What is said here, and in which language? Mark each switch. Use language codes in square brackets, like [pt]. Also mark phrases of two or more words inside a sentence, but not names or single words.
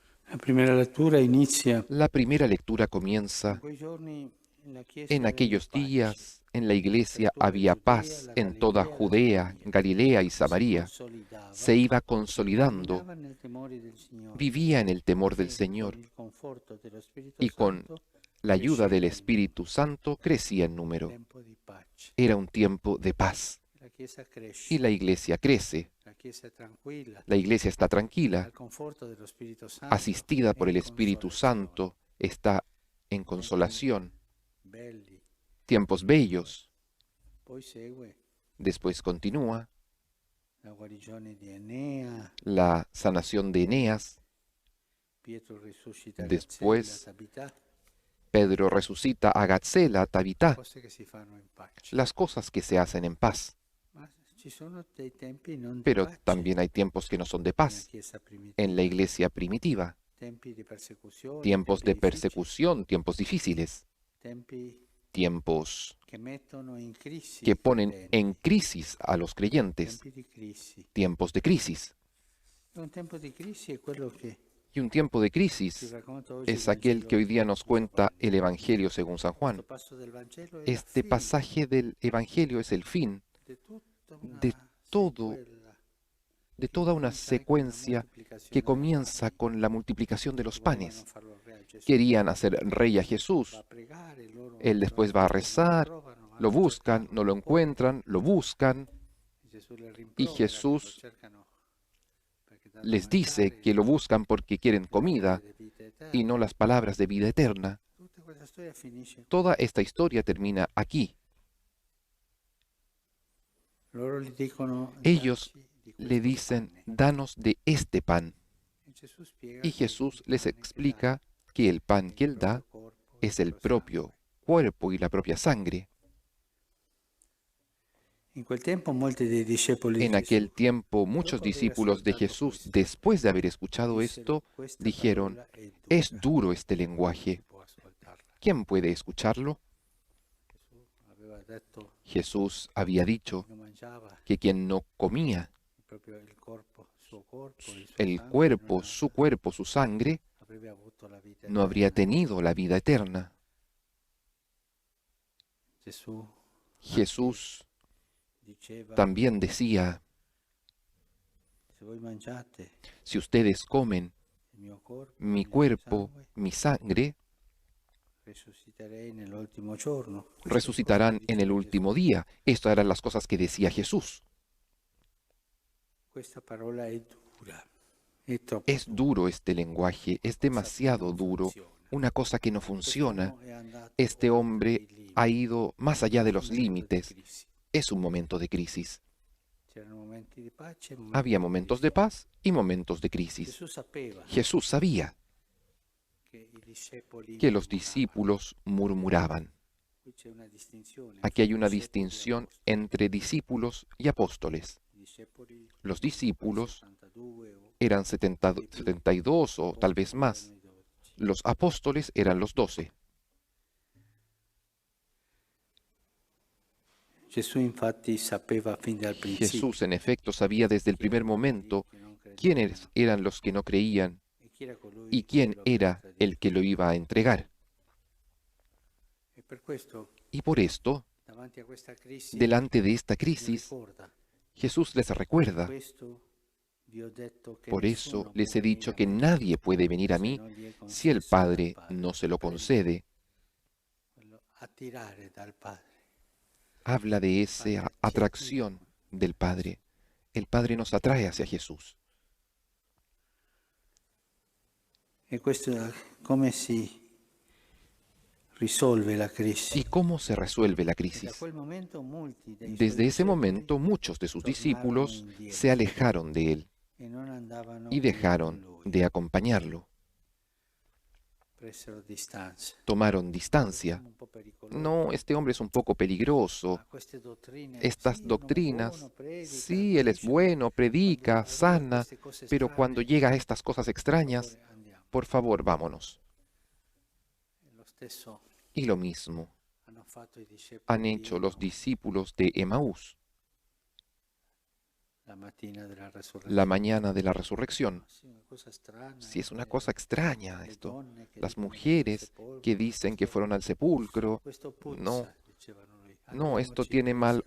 [es] La primera [it] lettura inizia [es] La primera lectura [it] in [es] comienza: [it] quei giorni la [es] en [it] Chiesa aveva [es] aquellos [it] pace [es] días en la [it] per [es] iglesia [it] tutta la [es] había [it] Giudea, [es] paz [it] la [es] en toda [it] Galilea e la [es] Judea, [it] Samaria. [es] Galilea y [it] Si [es] Samaria. Se [it] consolidava [es] iba [it] e [es] consolidando, [it] camminava nel temore del Signore [es] vivía en el temor del [it] e con [es] Señor [it] il conforto dello Spirito [es] y con [it] Santo [es] la ayuda del [it] cresceva in [es] Espíritu [it] numero. [es] Santo crecía en número. [it] Tempo di pace. [es] Era un tiempo de paz [it] La Chiesa [es] y [it] cresce, [es] la iglesia crece. [it] la Chiesa è tranquilla, [es] La iglesia está tranquila, [it] al conforto dello Spirito Santo [es] asistida [it] e [es] por [it] in [es] el Espíritu [it] consolazione. [es] Santo, está en [it] Tempi [es] consolación, [it] belli. [es] tiempos bellos. [it] Poi segue [es] Después continúa [it] la guarigione di Enea, [es] la sanación de Eneas. [it] Pietro risuscita Gazzella, [es] Después [it] Tabità, [es] Pedro resucita a Gatzela, Tabitá, [it] cose che si fanno in pace. [es] las cosas que se hacen en paz. [it] Ma ci sono dei tempi non di [es] Pero [it] pace [es] también hay tiempos que no son de [it] nella [es] paz [it] Chiesa [es] en la [it] primitiva, [es] iglesia primitiva. [it] tempi di persecuzione, [es] Tiempos [it] tempi [es] de [it] difficili, [es] persecución, tiempos difíciles, [it] tempi [es] tiempos [it] che mettono in crisi [es] que [it] i [es] ponen en [it] credenti, [es] crisis a los creyentes, [it] tempi di crisi. [es] tiempos de crisis. [it] E un tempo di crisi è quello che [es] Y un tiempo de [it] ci [es] crisis [it] racconta oggi il [es] es aquel que [it] Vangelo [es] hoy día nos [it] di San [es] cuenta [it] Juan. [es] el Evangelio según San [it] Questo [es] Juan. [it] passo del Vangelo è la [es] Este [it] fine [es] pasaje del Evangelio es el fin [it] di tutta [es] de [it] una [es] todo, [it] sequela [es] de [it] che [es] toda una [it] comincia con la [es] secuencia que [it] moltiplicazione dei [es] comienza [it] pani, [es] con la multiplicación de [it] che [es] los [it] volevano [es] panes. [it] farlo re a Gesù. [es] Querían hacer rey a [it] Va a [es] Jesús. [it] pregare, loro [es] Él [it] lo [es] después va a [it] cercano, non lo [es] rezar, [it] trovano, [es] lo [it] vanno a [es] buscan, [it] cercarlo [es] no lo [it] da fuori. [es] encuentran, lo buscan, [it] Gesù le [es] y [it] rimprovera che lo [es] Jesús [it] cercano perché dà da [es] les dice [it] mangiare, [es] que lo [it] no [es] buscan porque quieren [it] le parole [es] comida [it] di vita [es] y no [it] eterna. [es] las palabras de vida eterna. [it] Tutta questa storia finisce qui. [es] Toda esta historia termina aquí. [it] Loro gli dicono, [es] Ellos [it] dacci di [es] le [it] questo [es] dicen, [it] pane. [es] danos de este pan. [it] E Gesù spiega [es] Y [it] che il [es] Jesús les [it] pane che dà [es] explica que el [it] è [es] pan [it] il [es] que él da [it] proprio corpo e il [es] es el [it] proprio [es] propio [it] sangue. [es] cuerpo y la propia sangre. [it] In quel tempo molti dei discepoli di [es] En [it] Gesù, [es] aquel tiempo muchos [it] dopo aver [es] discípulos de [it] ascoltato [es] Jesús, [it] questo, [es] después de haber escuchado [it] dissero, [es] esto, [it] questa [es] dijeron, [it] parola è [es] es [it] dura. [es] duro este [it] Chi [es] lenguaje. [it] può ascoltarla? [es] ¿Quién puede escucharlo? [it] Gesù aveva detto [es] Jesús había [it] chi [es] dicho [it] non mangiava [es] que quien no comía [it] proprio il corpo, il suo [es] el [it] sangue, [es] cuerpo, su sangre, [it] avrebbe avuto la vita [es] no habría [it] eterna. [es] tenido la vida eterna. [it] Gesù anche [es] Jesús [it] diceva, [es] también decía, [it] se voi mangiate [es] si ustedes comen [it] il mio corpo e [es] mi [it] il mio [es] cuerpo, [it] sangue, [es] mi sangre, [it] risusciterei nell'ultimo giorno. Queste cose che [es] resucitarán en el [it] diceva Gesù. [es] último día. Estas eran las cosas que decía Jesús. [it] Questa parola è dura, è troppo [es] Es [it] dura, [es] duro este lenguaje, es [it] qualcosa che [es] demasiado [it] non [es] duro, [it] funziona. [es] una cosa que no funciona. [it] Quest'uomo è andato [es] Este [it] oltre [es] hombre [it] i [es] ha [it] limiti, [es] ido más allá de [it] è un [es] los [it] momento di [es] límites. [it] crisi. [es] Es un momento de crisis. [it] C'erano momenti di pace e momenti [es] Había [it] di [es] momentos [it] crisi. [es] de paz y momentos de crisis. [it] Gesù sapeva [es] Jesús sabía [it] che i discepoli [es] que los [it] murmuravano. [es] discípulos murmuraban. [it] Qui c'è una distinzione [es] Aquí [it] fra [es] hay una [it] discepoli e [es] distinción [it] apostoli. [es] entre discípulos y apóstoles. [it] I discepoli [es] Los [it] erano poi [es] discípulos [it] 72 o [es] eran [it] di più, [es] 72 o tal vez [it] apostoli erano [es] más. [it] i 12. [es] Los apóstoles eran los 12. [it] Gesù infatti sapeva fin dal [es] Jesús, [it] principio [es] en efecto, sabía desde el [it] chi [es] primer [it] erano quelli [es] momento [it] che non [es] quiénes [it] credevano [es] eran los que no creían [it] e chi era [es] y [it] colui che [es] quién [it] lo avrebbe [es] era el [it] tradito. [es] que lo iba a entregar. [it] E per questo, [es] Y por esto, [it] davanti a questa crisi, [es] delante de esta [it] gli [es] crisis, [it] ricorda, [es] Jesús les [it] per [es] recuerda. [it] questo vi ho detto che [es] Por eso [it] nessuno può [es] les he [it] venire [es] dicho [it] a [es] que [it] me [es] nadie puede venir a [it] se [es] mí [it] non gli è [es] si el [it] concesso dal [es] Padre [it] Padre. [es] no se lo [it] Prende [es] concede. [it] quello attirare dal Padre. [es] Habla de [it] Il [es] esa [it] Padre ci attira. [es] atracción del Padre. El Padre nos atrae hacia Jesús. [it] E questo come si risolve la [es] ¿Y [it] crisi? [es] cómo se resuelve la [it] E da [es] crisis? [it] quel momento molti dei suoi [es] Desde ese [it] discepoli [es] momento muchos de sus [it] tornarono [es] discípulos se [it] indietro [es] alejaron de él [it] e non andavano [es] y [it] più con [es] dejaron [it] lui, [es] de acompañarlo. [it] presero distanza. [es] Tomaron [it] Questo [es] distancia. [it] uomo un po' pericoloso, [es] No, este hombre es un poco peligroso. [it] ma queste dottrine, [es] Estas [it] sì, è un uomo buono, [es] doctrinas, [it] predica, [es] sí, él es [it] guarisce, ma [es] bueno, [it] quando [es] predica, [it] arriva a [es] sana, [it] queste cose [es] pero cuando [it] strane, [es] llega a estas cosas [it] per [es] extrañas, [it] favore andiamo. [es] por favor, vámonos. [it] E lo stesso [es] Y lo mismo [it] hanno fatto i [es] han [it] discepoli di [es] hecho los [it] Emaus. [es] discípulos de Emaús. [it] la mattina della [es] la [it] resurrezione. [es] mañana de la resurrección. [it] Sì, una cosa strana, [es] Si es una cosa extraña [it] le [es] esto. [it] donne che [es] Las [it] dicono che [es] mujeres [it] sepolcro, [es] que dicen que fueron al sepulcro, [it] questo [es] no, [it] puzza, dicevano lui, [es] no, esto [it] andiamoci [es] tiene mal